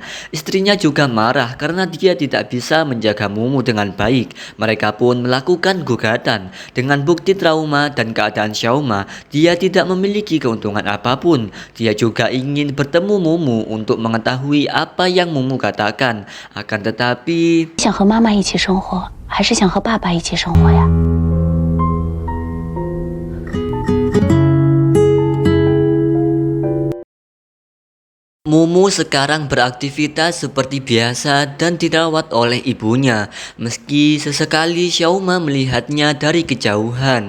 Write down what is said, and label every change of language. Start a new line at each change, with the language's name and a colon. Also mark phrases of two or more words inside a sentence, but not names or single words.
Indonesian: Istrinya juga marah karena dia tidak bisa menjaga Mumu dengan baik. Mereka pun melakukan gugatan. Dengan bukti trauma dan keadaan Xiaoma, dia tidak memiliki keuntungan apapun. Dia juga ingin bertemu Mumu untuk mengetahui apa yang Mumu katakan. Akan tetapi
Chinese: 想和妈妈一起生活，还是想和爸爸一起生活呀？
Indonesian: Mumu sekarang beraktivitas seperti biasa dan dirawat oleh ibunya. Meski sesekali Xiaoma melihatnya dari kejauhan.